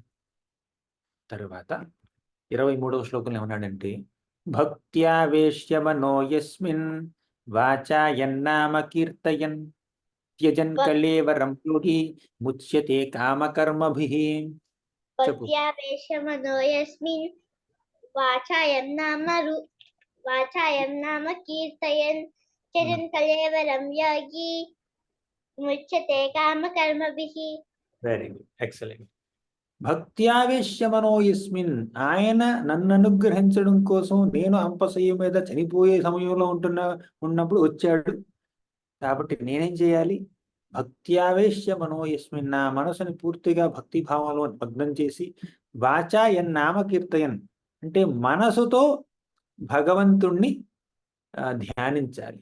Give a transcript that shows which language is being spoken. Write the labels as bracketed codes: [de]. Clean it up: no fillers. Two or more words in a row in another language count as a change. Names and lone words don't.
[te] తరువాత 23వ శ్లోకంలో ఏమన్నాడంటే, [sa] భక్త్యావేశ్య మనో యస్మిన్ వాచా యన్నామ కీర్తయన్ త్యజన్ కళేవరం యోగి ముచ్యతే కామకర్మభిః. భక్త్యావేశ్య మనో యస్మిన్ వాచా యన్నామ కీర్తయన్ त्यजन् कलेवरं योगी मुच्यते कामकर्मभिः. [en] very good, excellent. [sa] భక్త్యావేశ్యమనో యస్మిన్, [te] ఆయన నన్ను అనుగ్రహించడం కోసం నేను అంపశయ్య మీద చనిపోయే సమయంలో ఉన్నప్పుడు వచ్చాడు. కాబట్టి నేనేం చేయాలి? [sa] భక్త్యావేశ్యమనో యస్మిన్, [te] నా మనసుని పూర్తిగా భక్తి భావంలో భగ్నం చేసి, [sa] వాచా యన్నామ కీర్తయన్, [te] అంటే మనసుతో భగవంతుణ్ణి ధ్యానించాలి.